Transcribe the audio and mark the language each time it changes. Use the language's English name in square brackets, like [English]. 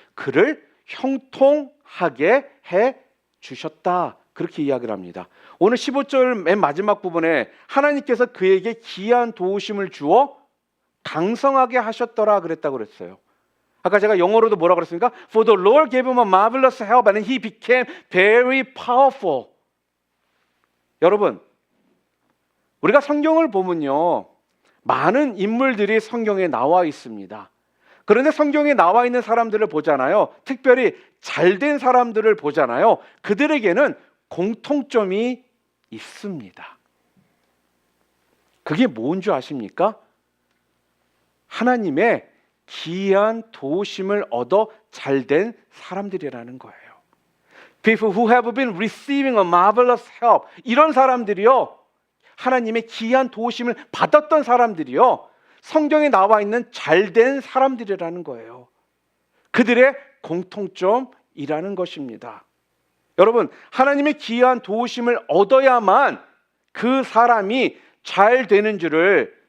[Korean] 그를 형통하게 해 주셨다, 그렇게 이야기를 합니다. 오늘 15절 맨 마지막 부분에 하나님께서 그에게 기이한 도우심을 주어 강성하게 하셨더라 그랬다고 그랬어요. 아까 제가 영어로도 뭐라고 그랬습니까? [English] For the Lord gave him a marvelous help and he became very powerful. [Korean] 여러분, 우리가 성경을 보면요, 많은 인물들이 성경에 나와 있습니다. 그런데 성경에 나와 있는 사람들을 보잖아요. 특별히 잘된 사람들을 보잖아요. 그들에게는 공통점이 있습니다. 그게 뭔 줄 아십니까? 하나님의 기이한 도우심을 얻어 잘된 사람들이라는 거예요. [English] People who have been receiving a marvelous help. [Korean] 이런 사람들이요, 하나님의 기이한 도우심을 받았던 사람들이요, 성경에 나와 있는 잘된 사람들이라는 거예요. 그들의 공통점이라는 것입니다. 여러분, 하나님의 기이한 도우심을 얻어야만 그 사람이 잘 되는 줄을